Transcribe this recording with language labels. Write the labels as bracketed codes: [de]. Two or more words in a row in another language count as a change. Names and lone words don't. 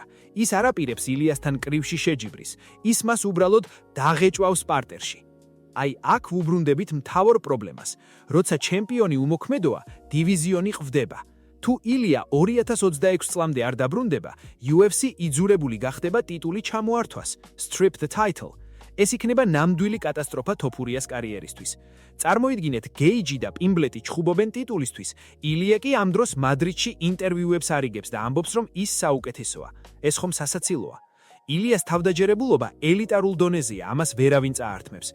[ka] ის არ აპირებს ილიასთან კრივში შეჯიბრის, ის მას უბრალოდ დაღეჭვავს პარტერში. აი აქ ვუბრუნდებით მთავარ პრობლემას. როცა ჩემპიონი უმოქმედოა, დივიზიონი ყვდება. თუ ილია 2026 წლამდე არ დაბრუნდება, UFC იძულებული გახდება ტიტული ჩამოართვას, [en] strip the title. [ka] ეს იქნება ნამდვილი კატასტროფა თოფურიას კარიერისთვის. წარმოიდგინეთ, გეიჯი და პიმბლეტი ჩხუბობენ ტიტულისთვის, ილია კი ამ დროს მადრიდში ინტერვიუებს არიგებს და ამბობს, რომ ის საუკეთესოა. ეს ხომ სასაცილოა. ილიას თავდაჯერებულობა ელიტარულ დონეზეა, ამას ვერავინ წაართმევს.